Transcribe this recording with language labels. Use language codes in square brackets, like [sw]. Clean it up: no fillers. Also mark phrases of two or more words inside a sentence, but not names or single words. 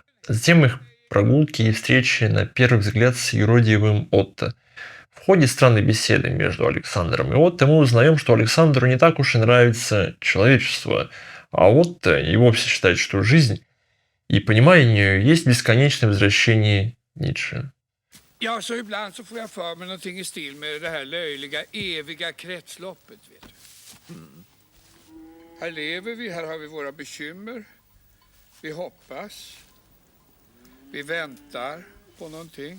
[ru] Затем их прогулки и встречи на первый взгляд с юродивым Отто. В ходе странной беседы между Александром и Отто мы узнаем, что Александру не так уж и нравится человечество, а Отто и våpse считает, что жизнь и понимание есть бесконечное возвращение Ницше. [sv] Ja, så ibland så får jag för mig någonting i stil med det här löjliga eviga kretsloppet, vet du. Här lever vi, här har vi våra bekymmer. Vi hoppas. Vi väntar på någonting.